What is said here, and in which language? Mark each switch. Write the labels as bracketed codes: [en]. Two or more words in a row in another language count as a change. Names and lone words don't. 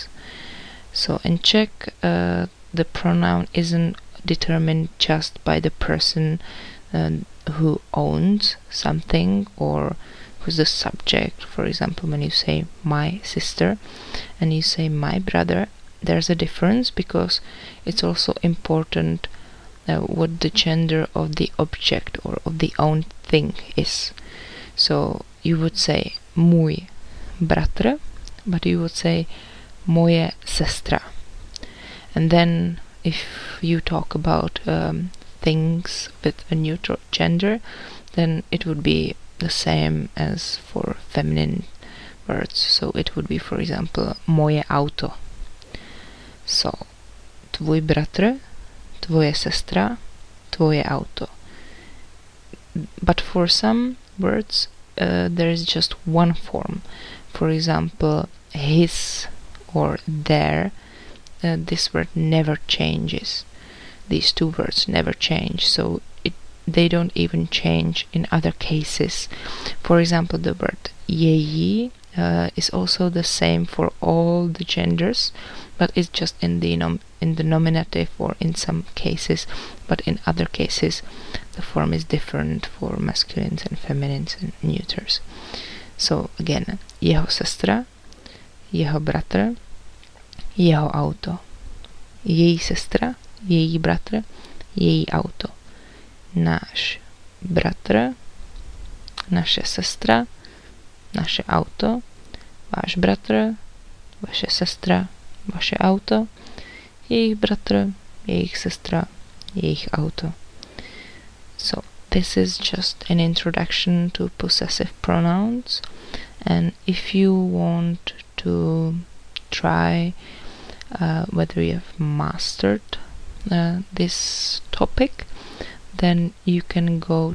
[en] So in Czech, the pronoun isn't determined just by the person who owns something or who's the subject. For example, when you say my sister and you say my brother, there's a difference because it's also important what the gender of the object or of the own thing is. So you would say [cs] můj bratr, [en] but you would say [cs] moje sestra. [en] And then if you talk about things with a neutral gender, then it would be the same as for feminine words. So it would be, for example, [cs] moje auto. [en] So [cs] tvůj bratr, tvoje sestra, tvoje auto. [en] But for some words there is just one form. For example, his or their. This word never changes. These two words never change, so they don't even change in other cases. For example, the word její is also the same for all the genders, but it's just in the nominative or in some cases, but in other cases the form is different for masculines and feminines and neuters. So again, [cs] jeho sestra, jeho bratr, jeho auto. Její sestra, její bratr, její auto. Náš bratr, naše sestra, naše auto, váš bratr, vaše sestra, vaše auto, jejich bratr, jejich sestra, jejich auto. [en] So this is just an introduction to possessive pronouns, and if you want to try whether you have mastered this topic, then you can go